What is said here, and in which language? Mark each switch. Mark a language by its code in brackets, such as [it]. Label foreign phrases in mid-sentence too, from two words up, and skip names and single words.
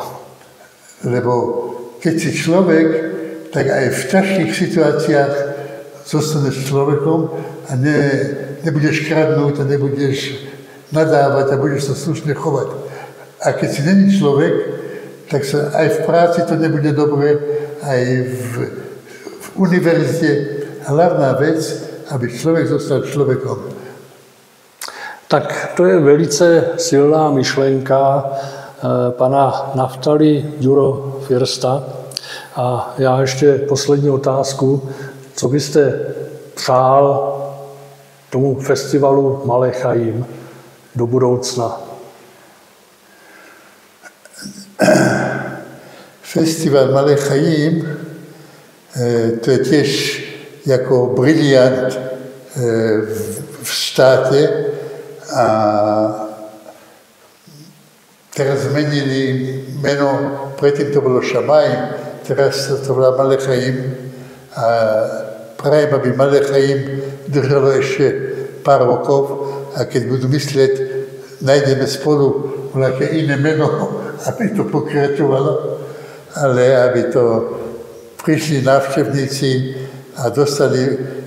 [sk] Lebo keď si človek, tak aj v ťažkých situáciách zostaneš človekom a nebudeš kradnúť a nebudeš nadávať a budeš sa slušne chovať. A keď si není človek, tak sa aj v práci to nebude dobre, aj v univerzite. Hlavná vec, aby človek zostal človekom. [cs] Tak to je velice silná myšlenka pana Naftali Ďuro Firsta. A já ještě poslední otázku. Co byste přál tomu festivalu Malé Chaim do budoucna? [sk] Festival Malé Chaim To je tiež ako briliant v štáte a teraz zmenili meno, predtým to bolo Šamaim, teraz to volá Malechaim a prajem, aby Malechaim držalo ešte pár rokov a keď budú myslieť, nájdeme spolu nejaké iné meno, aby to pokračovalo, ale aby to prišli návštevníci a dostali